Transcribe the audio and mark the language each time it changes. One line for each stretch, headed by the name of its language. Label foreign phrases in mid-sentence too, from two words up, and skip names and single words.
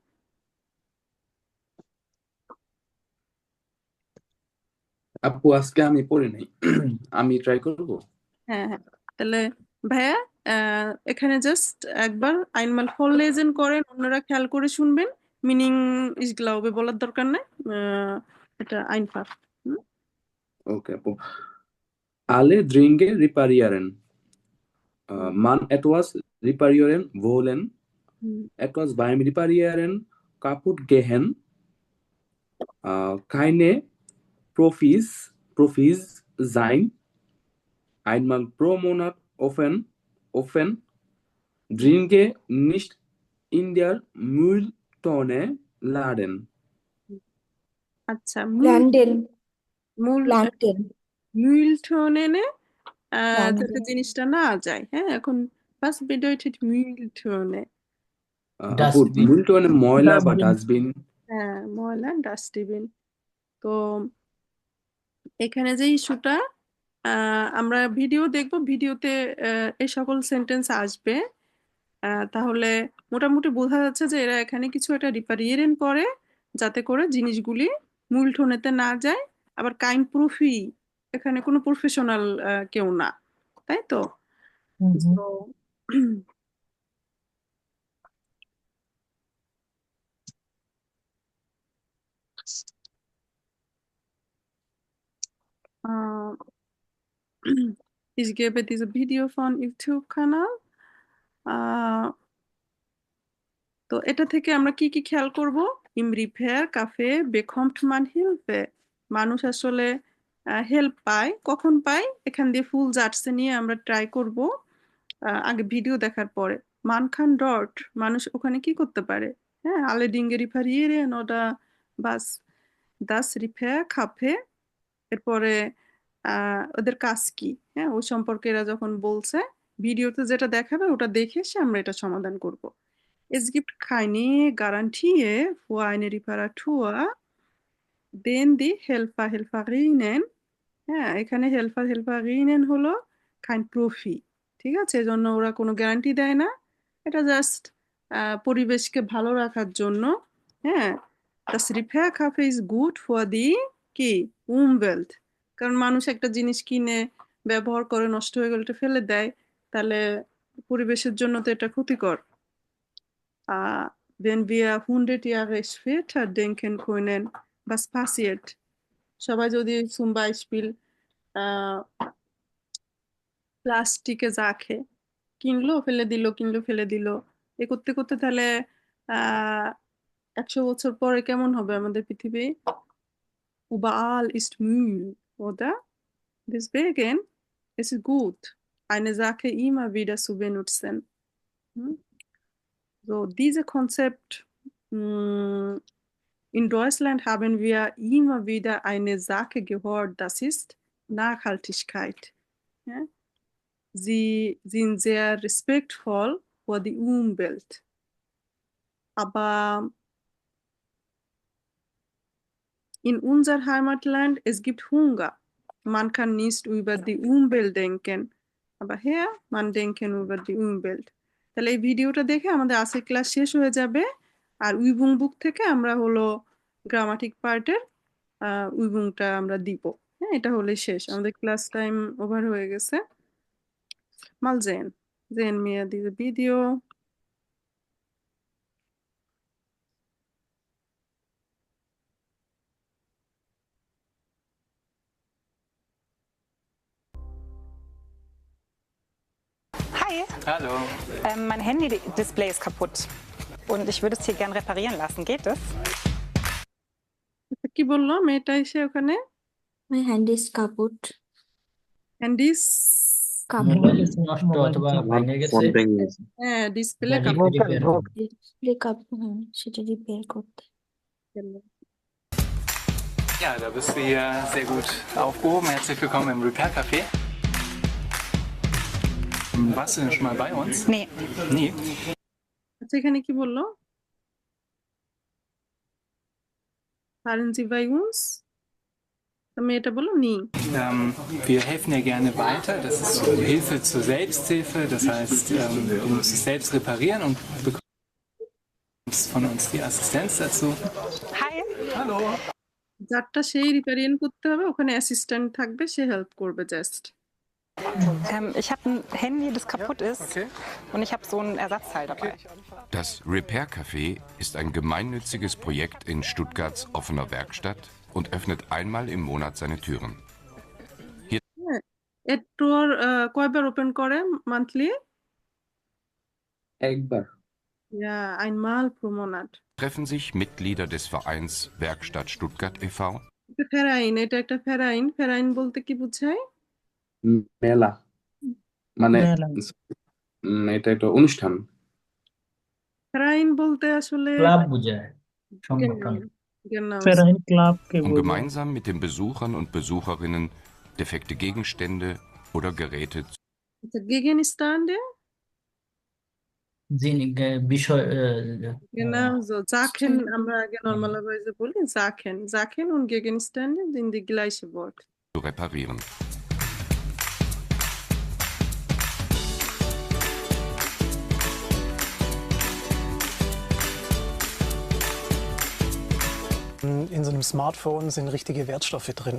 Bangla: আপু আজকে আমি পড়ি নাই, আমি ট্রাই করব। হ্যাঁ হ্যাঁ, তাহলে ভাইয়া এখানে জাস্ট একবার আইনমাল vorlesen করেন, অন্যরা খেয়াল করে শুনবেন। মিনিং ইস গ্লাউবে বলার দরকার নাই, এটা einfach।
German: Okay, আপু। Alle Dinge reparieren. Man etwas reparieren wollen, etwas beim Reparieren kaputt gehen, keine Profis sein, einmal pro Monat offen, Dinge nicht in der Mülltonne laden.
Bangla: আচ্ছা, প্ল্যান্টেন মূল প্ল্যান্টেন Mülltonne প্ল্যান্টেন যাতে জিনিসটা না যায়। হ্যাঁ, এখন
German: was bedeutet Mülltonne?
Bangla: আপু ডাস্টবিন। Mülltonne ময়লা বা ডাস্টবিন। ডাস্টবিন। হ্যাঁ, ময়লা ডাস্টবিন। তো এখানে যে ইস্যুটা, আমরা ভিডিও দেখব, ভিডিওতে এই সকল সেন্টেন্স আসবে। তাহলে মোটামুটি বোঝা যাচ্ছে যে এরা এখানে কিছু একটা রিপারিয়েরেন করে যাতে করে জিনিসগুলি মূলঠনেতে না যায়। আবার
German: keine Profis,
Bangla: এখানে কোনো প্রফেশনাল কেউ না, তাই তো?
German: তো ich gebe diese Video von YouTube-Kanal।
Bangla: তো এটা থেকে আমরা কি কি খেয়াল করব?
German: Im Repair Café bekommt man Hilfe।
Bangla: মানুষ আসলে হেল্প পায়, কখন পায়? এখান দিয়ে
German: volle Sätze
Bangla: নিয়ে আমরা ট্রাই করব আগে ভিডিও দেখার পরে।
German: Man kann dort,
Bangla: মানুষ ওখানে কি করতে পারে? হ্যাঁ,
German: alle Dinge reparieren oder was? Das Repair Café,
Bangla: এরপরে ওদের কাজ কি, হ্যাঁ ওই সম্পর্কে এরা যখন বলছে, ভিডিওতে যেটা দেখাবে ওটা দেখে এসে আমরা এটা সমাধান করব।
German: Es gibt keine Garantie für eine Reparatur, denn die Helferinnen,
Bangla: হ্যাঁ এখানে হেল্পারিনেন হলো
German: keine Profis,
Bangla: ঠিক আছে? এজন্য ওরা কোনো গ্যারান্টি দেয় না, এটা জাস্ট পরিবেশকে ভালো রাখার জন্য। হ্যাঁ,
German: das Repair Café
English: is good for the
Bangla: কি Umwelt, কারণ মানুষ একটা জিনিস কিনে ব্যবহার করে নষ্ট হয়ে গেলে এটা ফেলে দেয়, তাহলে পরিবেশের জন্য তো এটা ক্ষতিকর।
German: Wenn wir 100 Jahre später denken können, was passiert?
Bangla: সবাই যদি
German: zum Beispiel
Bangla: প্লাস্টিকে যা খেয়ে কিনলো ফেলে দিল, কিনলো ফেলে দিল, এ করতে করতে তাহলে 100 বছর পরে কেমন হবে আমাদের পৃথিবী?
German: Überall ist Müll, oder? Deswegen ist es gut, eine Sache immer wieder zu benutzen. Hm? So, dieses Konzept, in Deutschland haben wir immer wieder eine Sache gehört, das ist Nachhaltigkeit. Ja? Sie sind sehr respektvoll vor die Umwelt. Aber in unser Heimatland, es gibt Hunger. Man kann nicht über die Umwelt denken. Aber hier, man denken über die Umwelt.
Bangla: তাহলে এই ভিডিওটা দেখে আমাদের আজকের ক্লাস শেষ হয়ে যাবে। আর উইবুং বুক থেকে আমরা হলো গ্রামাটিক পার্টের উইবুংটা আমরা দিব। হ্যাঁ, এটা হলে শেষ, আমাদের
English: class time over
Bangla: হয়ে গেছে।
German: Mal sehen. Sehen wir dieses Video. Hi, Hallo. mein Handy-Display ist kaputt und ich würde es hier gern reparieren lassen. Geht es?
Bangla: কি বললো মেয়েটা এসে ওখানে?
English: My hand is kaput.
Bangla: হ্যান্ডিস Kaput. মোবাইল নষ্ট অথবা আমার ভেঙে ফোন গেছে, ভেঙে গেছে। হ্যাঁ, ডিসপ্লে এটা কাপড় রিপেয়ার হবে।
German: Display kaput.
Bangla: হ্যাঁ, সেটা রিপেয়ার করতে।
German: Ja, da bist du hier sehr gut aufgehoben. Herzlich willkommen im Repair Café. Warst du denn schon mal bei uns? Nee. Nie?
Bangla: আচ্ছা, এখানে কি বললো?
German: Fahren Sie bei uns?
Bangla: মেয়েটা বললো নি।
German: Wir helfen dir gerne weiter. Das ist so Hilfe zur Selbsthilfe. Das heißt, du musst es selbst reparieren und bekommst von uns die Assistenz dazu. Hi. Hallo.
Bangla: যারটা সেই রিপেয়ারিং করতে হবে, ওখানে অ্যাসিস্ট্যান্ট থাকবে, সে হেল্প করবে জাস্ট।
German: Ich habe ein Handy, das kaputt ist und ich habe so ein Ersatzteil dabei. Das Repair Café ist ein gemeinnütziges Projekt in Stuttgarts offener Werkstatt und öffnet einmal im Monat seine Türen.
Bangla: এর কয়বার ওপেন করে মান্থলি? একবার।
German: Ja, einmal pro Monat. Treffen sich Mitglieder des Vereins Werkstatt Stuttgart e.V.
Bangla: ফেরাইন, এটা একটা ফেরাইন। ফেরাইন বলতে কি বোঝায়? মেলা মানে মেলা। এটা একটা অনুষ্ঠান। ফেরাইন বলতে আসলে ক্লাব বোঝায়, সংগঠন।
German: genau. Verein Club
Bangla: কে Um বোঝায়।
German: gemeinsam mit den Besuchern und Besucherinnen defekte Gegenstände oder Geräte
Bangla: আচ্ছা, Gegenstände? বিষয়
German: Genau so. Sachen,
Bangla: আমরা আগে normalerweise বলি Sachen.
German: Sachen und Gegenstände sind die gleiche Wort. zu reparieren. In so einem Smartphone sind richtige Wertstoffe drin.